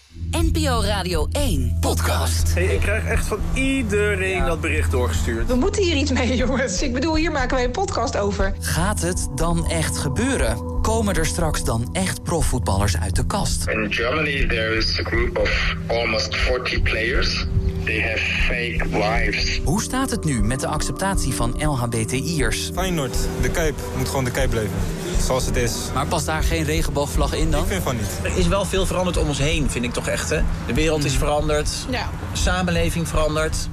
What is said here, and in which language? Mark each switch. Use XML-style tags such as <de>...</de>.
<nl>NPO Radio 1, podcast. Hey, ik krijg echt van iedereen dat bericht doorgestuurd. We moeten hier iets mee, jongens. Ik bedoel, hier maken wij een podcast over. Gaat het dan echt gebeuren? Komen er straks dan echt profvoetballers uit de kast?</nl> <en>In Germany there is a group of almost 40 players. They have fake lives.</en> <nl>Hoe staat het nu met de acceptatie van LHBTI'ers? Feyenoord, de Kuip, moet gewoon de Kuip blijven. Zoals het is. Maar past daar geen regenboogvlag in dan? Ik vind van niet. Er is wel veel veranderd om ons heen, vind ik toch echt. Hè? De wereld is veranderd. Ja. De samenleving verandert.</nl>